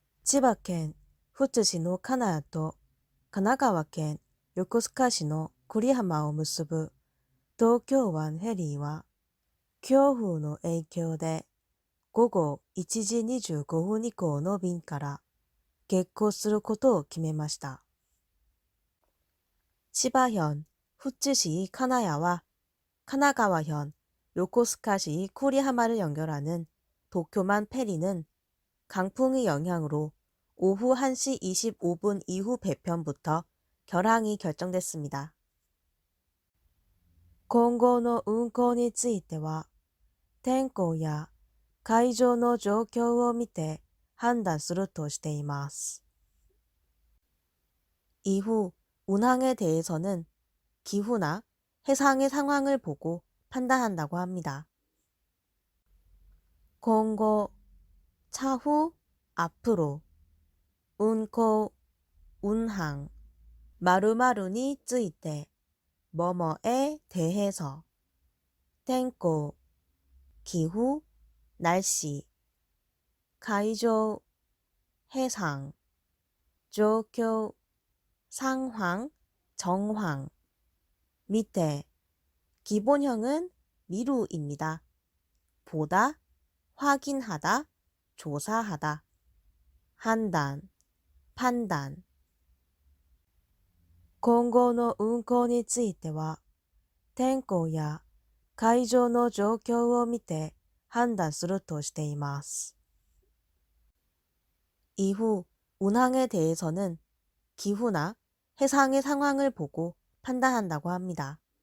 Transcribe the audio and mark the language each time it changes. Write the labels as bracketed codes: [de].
[ja] 千葉県富津市の金谷と神奈川県横須賀市の久里浜を結ぶ東京湾フェリーは、強風の影響で午後1時25分以降の便から欠航することを決めました。 [ko] 千葉현富津시 카나야와 카나가와현 요코스카시 쿠리하마를 연결하는 도쿄만 페리는 강풍의 영향으로 오후 1시 25분 이후 배편부터 결항이 결정됐습니다. [ja] 今後の運航については、天候や海上の状況を見て判断するとしています。 [ko] 이후 운항에 대해서는 기후나 해상의 상황을 보고 판단한다고 합니다. [ja] 今後, [ko] 차후, 앞으로, 운코, 운항, 마루마루니 [ja] ついて, [ko] 뭐뭐에 대해서, 텐코, 기후, 날씨, 가이조, 해상, 조교, 상황, 정황, 밑에, 기본형은 미루입니다. 보다, 확인하다, 조사하다, 판단, 판단. [ja] 今後の運航については、天候や海上の状況を見て判断するとしています。 [ko] 이후 운항에 대해서는 기후나 해상의 상황을 보고 판단한다고 합니다.